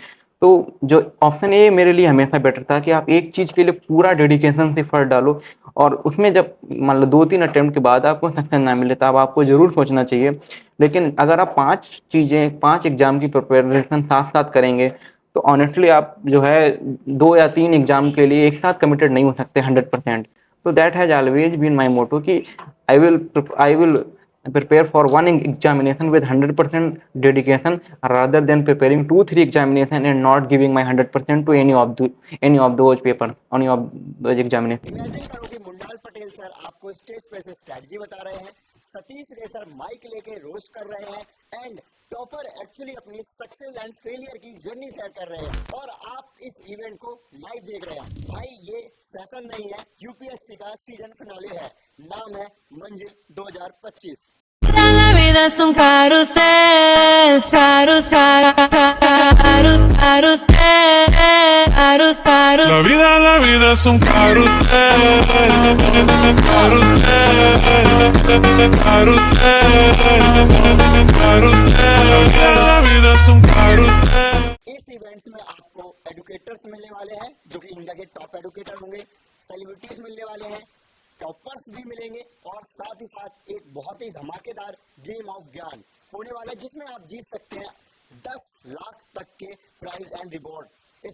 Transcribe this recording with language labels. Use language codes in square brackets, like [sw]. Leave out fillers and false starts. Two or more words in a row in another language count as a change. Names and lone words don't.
[hi] तो जो [en] option A [hi] मेरे लिए हमेशा बेटर था कि आप एक चीज़ के लिए पूरा डेडिकेशन से एफर्ट डालो और उसमें जब मान लो 2-3 अटेम्प्ट के बाद आपको सक्सेस ना मिले तब आपको ज़रूर सोचना चाहिए। लेकिन अगर आप 5 चीज़ें 5 एग्ज़ाम की प्रिपरेशन साथ-साथ करेंगे तो ऑनेस्टली आप जो है 2 या 3 एग्ज़ाम के लिए एक साथ कमिटेड नहीं हो सकते 100%। [en] तो that has always been my motto कि I will prepare for one examination with 100% dedication rather than preparing 2-3 examination and not giving my 100% to any of those paper, any of those examination. [hi] इमेजिन करो कि मुंडाल पटेल सर आपको स्टेज पे से स्ट्रैटेजी बता रहे हैं, सतीश रे सर माइक लेके रोस्ट कर रहे हैं [en] and topper actually [hi] अपनी [en] success and failure [hi] की जर्नी शेयर कर रहे हैं और आप इस इवेंट को लाइव देख रहे हैं। भाई ये सेशन नहीं है, यूपीएससी का [en] season finale [hi] है, नाम है मंजिल 2025। [es] La vida es un carrusel, carrusel. La vida es un carrusel, carrusel, carrusel, la vida es un carrusel. [hi] इस इवेंट्स में आपको एडुकेटर्स मिलने वाले हैं जो कि इंडिया के [en] top educator [hi] होंगे, सेलिब्रिटीज मिलने वाले हैं, टॉपर्स भी मिलेंगे और साथ ही साथ एक बहुत ही धमाकेदार [en] game of [hi] ज्ञान होने वाला है जिसमें आप जीत सकते हैं 10 लाख तक के [en] prize and reward.